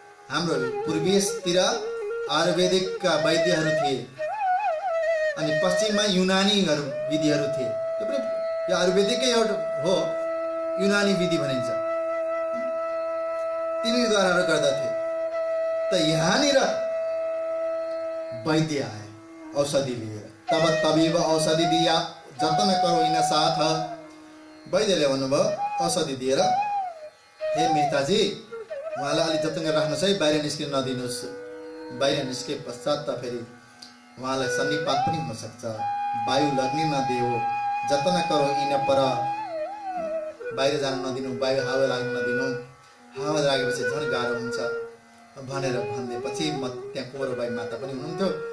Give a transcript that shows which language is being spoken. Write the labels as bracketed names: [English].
[Nepali] हाम्रो पूर्वीयतिर आयुर्वेदिकका वैद्यहरू थिए अनि पश्चिममा युनानीहरू विधिहरू थिए। त्यो पनि यो आयुर्वेदिकै एउटा हो, युनानी विधि भनिन्छ, तिनीद्वारा गर्दथे। त यहाँनिर वैद्य आए औषधि लिएर, [Hindi] तब तबिब औषधि दिया जतन करो इन साथ। [Nepali] वैद्यले भन्नुभयो औषधि दिएर, हे मेहताजी उहाँलाई अलिक जतन गरेर राख्नुहोस् है, बाहिर निस्किन नदिनुहोस्। बाहिर निस्के पश्चात त फेरि उहाँलाई सन्निपात पनि हुनसक्छ, वायु लग्ने नदियो, [Hindi] जतन करो इन पर, [Nepali] बाहिर जान नदिनु, वायु हावा लाग्न नदिनु, हावा लागेपछि झन् गाह्रो हुन्छ भनेर भनिदिएपछि म त्यहाँ कुँवरबाई माता पनि हुनुहुन्थ्यो।